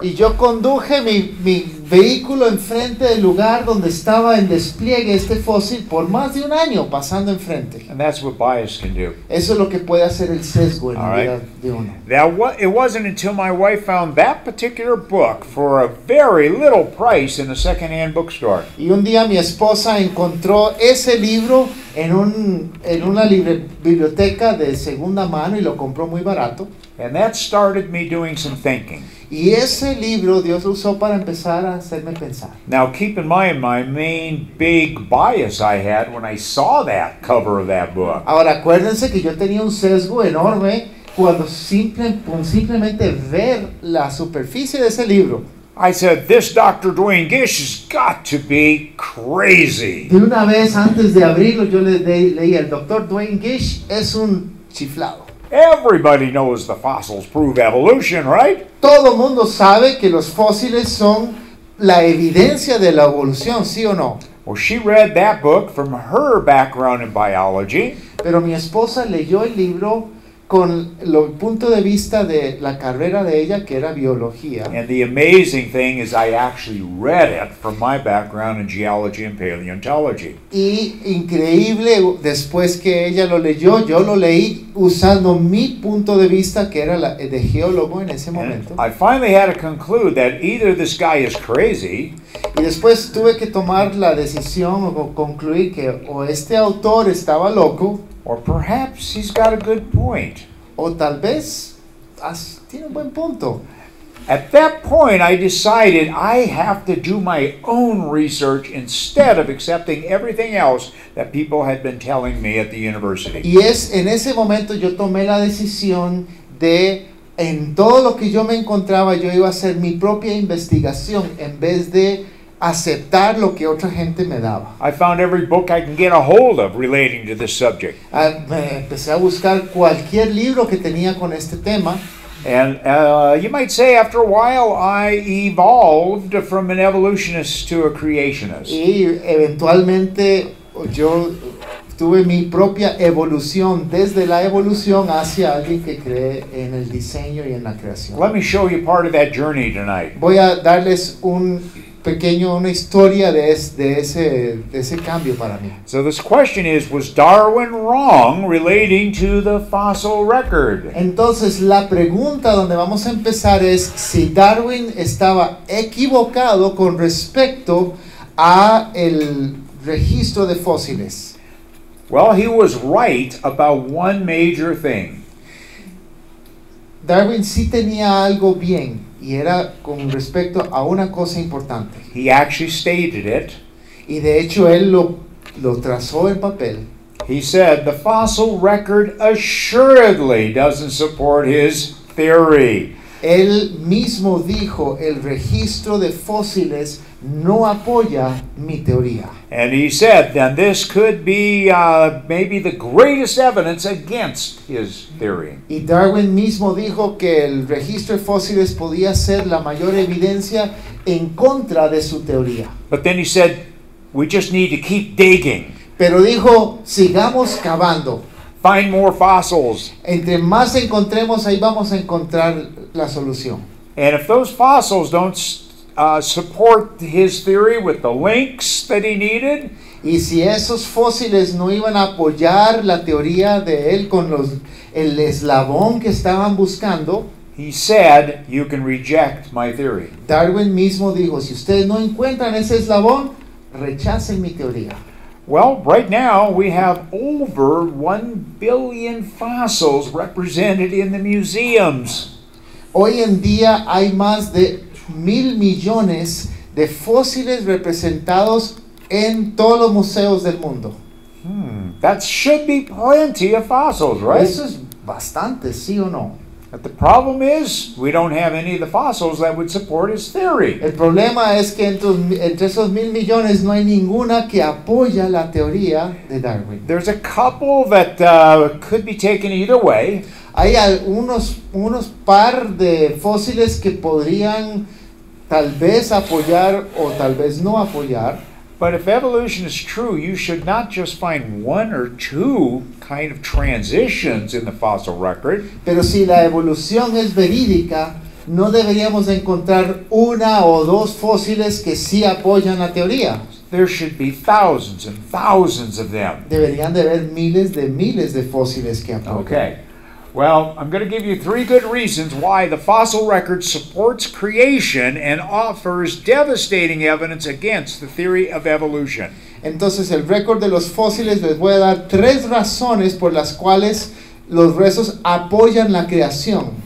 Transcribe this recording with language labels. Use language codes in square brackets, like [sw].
[es] Y yo conduje mi vehículo enfrente del lugar donde estaba en despliegue este fósil por más de un año pasando enfrente. [en] And that's what bias can do. [es] Eso es lo que puede hacer el sesgo en la vida de uno. [en] It wasn't until my wife found that particular book for a very little price in a second-hand bookstore. [es] Y un día mi esposa encontró ese libro en una biblioteca de segunda mano y lo compró muy barato. [en] And that started me doing some thinking. [es] Y ese libro Dios lo usó para empezar a hacerme pensar. [en] Now keep in mind my main big bias I had when I saw that cover of that book. [es] Ahora acuérdense que yo tenía un sesgo enorme cuando simplemente ver la superficie de ese libro. [en] I said, this Dr. Dwayne Gish has got to be crazy. [es] De una vez antes de abrirlo yo leí el Dr. Dwayne Gish es un chiflado. [en] Everybody knows the fossils prove evolution, right? [es] Todo mundo sabe que los fósiles son la evidencia de la evolución, ¿sí o no? [en] Well, she read that book from her background in biology. [es] Pero mi esposa leyó el libro con el punto de vista de la carrera de ella, que era biología. [en] And the amazing thing is I actually read it from my background in geology and paleontology. [es] Y increíble, después que ella lo leyó, yo lo leí usando mi punto de vista, que era de geólogo en ese momento. [en] I finally had to conclude that either this guy is crazy, [es] y después tuve que tomar la decisión o concluir que o este autor estaba loco, [en] or perhaps he's got a good point. [es] O tal vez tiene un buen punto. [en] At that point, I decided I have to do my own research instead of accepting everything else that people had been telling me at the university. [es] Y en ese momento yo tomé la decisión de, en todo lo que yo me encontraba, yo iba a hacer mi propia investigación en vez de aceptar lo que otra gente me daba. [en] I found every book I can get a hold of relating to this subject. [es] Me empecé a buscar cualquier libro que tenía con este tema. [en] And you might say after a while I evolved from an evolutionist to a creationist. [es] Y eventualmente yo tuve mi propia evolución, desde la evolución hacia alguien que cree en el diseño y en la creación. [en] Let me show you part of that journey tonight. [es] Voy a darles una historia de ese cambio para mí. [en] So this question is, was Darwin wrong relating to the fossil record? [es] Entonces la pregunta donde vamos a empezar es si Darwin estaba equivocado con respecto a el registro de fósiles. [en] Well, he was right about one major thing. [es] Darwin sí tenía algo bien y era con respecto a una cosa importante. [en] He actually stated it. [es] Y de hecho él lo trazó en papel. [en] He said the fossil record assuredly doesn't support his theory. [es] Él mismo dijo, el registro de fósiles no apoya mi teoría. [en] And he said, then this could be maybe the greatest evidence against his theory. [es] Y Darwin mismo dijo que el registro de fósiles podía ser la mayor evidencia en contra de su teoría. [en] But then he said, we just need to keep digging. [es] Pero dijo, sigamos cavando. [en] Find more fossils. [es] Entre más encontremos, ahí vamos a encontrar la solución. [en] And if those fossils don't support his theory with the links that he needed, [es] y si esos fósiles no iban a apoyar la teoría de él con el eslabón que estaban buscando, [en] he said, you can reject my theory. [es] Darwin mismo dijo, si ustedes no encuentran ese eslabón, rechacen mi teoría. [en] Well, right now we have over 1 billion fossils represented in the museums. [es] Hoy en día hay más de 1,000 millones de fósiles representados en todos los museos del mundo. [en] That should be plenty of fossils, right? [es] Eso es bastante, ¿sí o no? [en] But the problem is, we don't have any of the fossils that would support his theory. [es] El problema es que entre esos 1,000 millones no hay ninguna que apoya la teoría de Darwin. [en] There's a couple that could be taken either way. [es] Hay unos par de fósiles que podrían tal vez apoyar o tal vez no apoyar. [en] But if evolution is true, you should not just find one or two kind of transitions in the fossil record. [es] Pero si la evolución es verídica, no deberíamos encontrar una o dos fósiles que sí apoyan la teoría. [en] There should be thousands and thousands of them. [es] Deberían de haber miles de fósiles que apoyan. [en] Okay. Well, I'm going to give you 3 good reasons why the fossil record supports creation and offers devastating evidence against the theory of evolution. [es] Entonces, el récord de los fósiles les voy a dar 3 razones por las cuales los restos apoyan la creación.